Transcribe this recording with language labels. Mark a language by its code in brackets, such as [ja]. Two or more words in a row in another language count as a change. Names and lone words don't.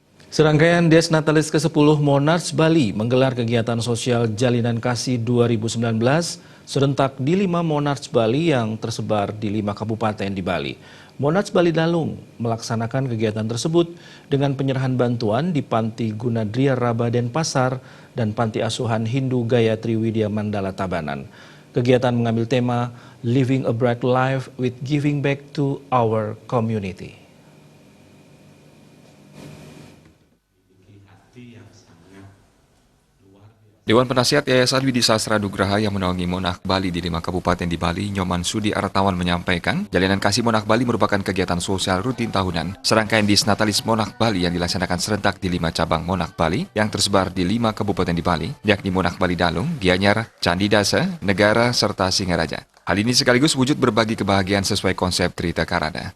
[id] Serangkaian Des Natalis ke-10 Monarch Bali menggelar kegiatan sosial Jalinan Kasih 2019 serentak di 5 Monarch Bali yang tersebar di 5 kabupaten di Bali. Monarch Bali Dalung melaksanakan kegiatan tersebut dengan penyerahan bantuan di Panti Gunadria Raba Denpasar dan Panti Asuhan Hindu Gayatri Widya Mandala Tabanan. Kegiatan mengambil tema [en] Living a Bright Life with Giving Back to Our Community. [id] Dewan Penasihat Yayasan Widi Sastra Nugraha yang menaungi Monarch Bali di 5 kabupaten di Bali, Nyoman Sudi Artawan menyampaikan, Jalinan Kasih Monarch Bali merupakan kegiatan sosial rutin tahunan. Serangkaian Dis Natalis Monarch Bali yang dilaksanakan serentak di 5 cabang Monarch Bali yang tersebar di 5 kabupaten di Bali, yakni Monarch Bali Dalung, Gianyar, Candi Dasa, Negara, serta Singaraja. Hal ini sekaligus wujud berbagi kebahagiaan sesuai konsep Trita Karana.